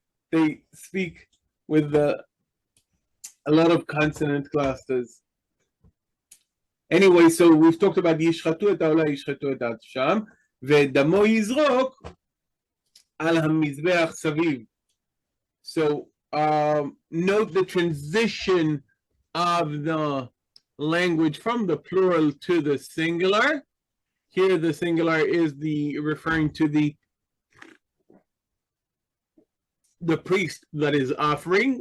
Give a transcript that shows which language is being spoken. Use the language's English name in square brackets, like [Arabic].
[English] They speak with a lot of consonant clusters. Anyway, so we've talked about [Hebrew] ישחטו את העולה, ישחטו את האשם, ודמו יזרוק על המזבח סביב. [English] So note the transition of the language from the plural to the singular. Here the singular is referring to the priest that is offering.